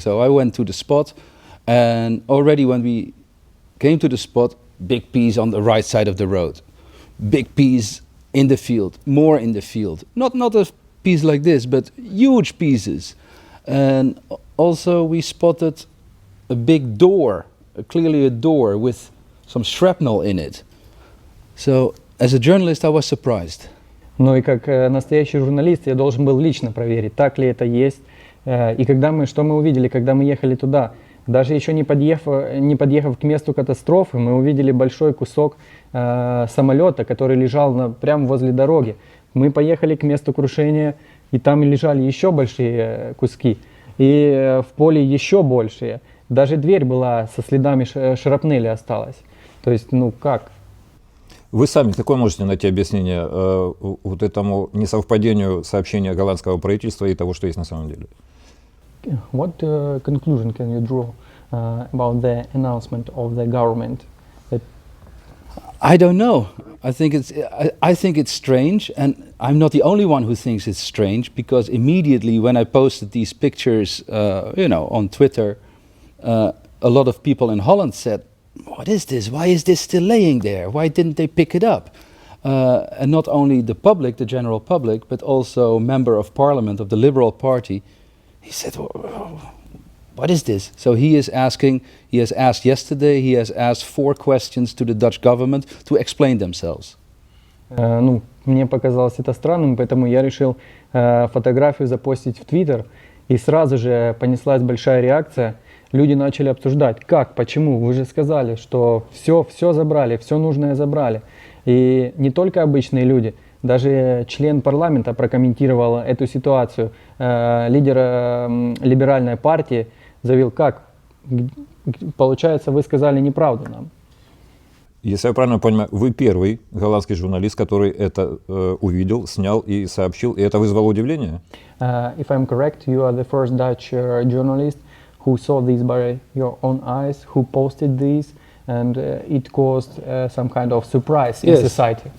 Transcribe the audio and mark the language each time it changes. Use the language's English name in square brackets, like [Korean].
[English] So I went to the spot, and already when we came to the spot, big piece on the right side of the road, big piece in the field, more in the field. Not a piece like this, but huge pieces. And also we spotted a big door, clearly a door with some shrapnel in it. So as a journalist I was surprised. [Russian] Ну и как настоящий журналист я должен был лично проверить, так ли это есть. И что мы увидели, когда мы ехали туда, даже еще не подъехав к месту катастрофы, мы увидели большой кусок самолета, который лежал прямо возле дороги. Мы поехали к месту крушения, и там лежали еще большие куски, и в поле еще большие. Даже дверь была со следами шрапнели осталась. То есть, ну как? Вы сами какое можете найти объяснение вот этому несовпадению сообщения голландского правительства и того, что есть на самом деле? [English] What conclusion can you draw about the announcement of the government? I don't know. I think it's strange, and I'm not the only one who thinks it's strange, because immediately when I posted these pictures, on Twitter, a lot of people in Holland said, "What is this? Why is this still laying there? Why didn't they pick it up?" And not only the public, the general public, but also member of parliament of the Liberal Party. He said, "What is this?" So he has asked yesterday, he has asked 4 questions to the Dutch government to explain themselves. [Russian] Мне показалось это странным, поэтому я решил фотографию запостить в Твиттер, и сразу же понеслась большая реакция. Люди начали обсуждать, как, почему, вы же сказали, что все забрали, все нужное забрали. И не только обычные люди, даже член парламента прокомментировал эту ситуацию. Лидер либеральной партии заявил, как, получается, вы сказали неправду нам. Если я правильно понимаю, вы первый голландский журналист, который это увидел, снял и сообщил, и это вызвало удивление? [English] If I'm correct, you are the first Dutch journalist who saw this by your own eyes, who posted this, and it caused some kind of surprise in society.